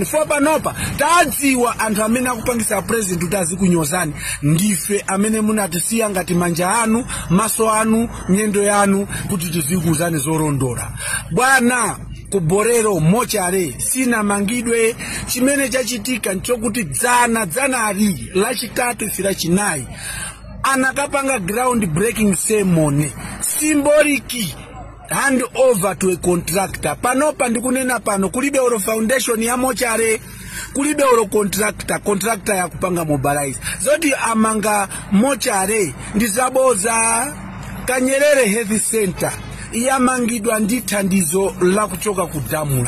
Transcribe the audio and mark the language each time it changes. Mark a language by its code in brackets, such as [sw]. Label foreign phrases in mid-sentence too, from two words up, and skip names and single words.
[ny] Fo panopa tadziwa anthu amene akupangisa president kuti azikunyozani ndife amene munatisiya ngati manja anu, maso anu, nyendo yanu kuti tizikuuzani zorondola. Bwana kuborero mochare sina mangidwe. Chimene chachitika nchokuti dzanali lachitatu ifira chinayi anakapanga [en] ground breaking ceremony symbolic hand over to a contractor. [ny] Panopa ndikunena pano kulibe oro foundation ya mochare, kulibe oro contractor ya kupanga mobilize. Zoti amanga mochare ndizaboza. Kanyerere Health Center yamangidwa ndi thandizo la kuchoka kudamula.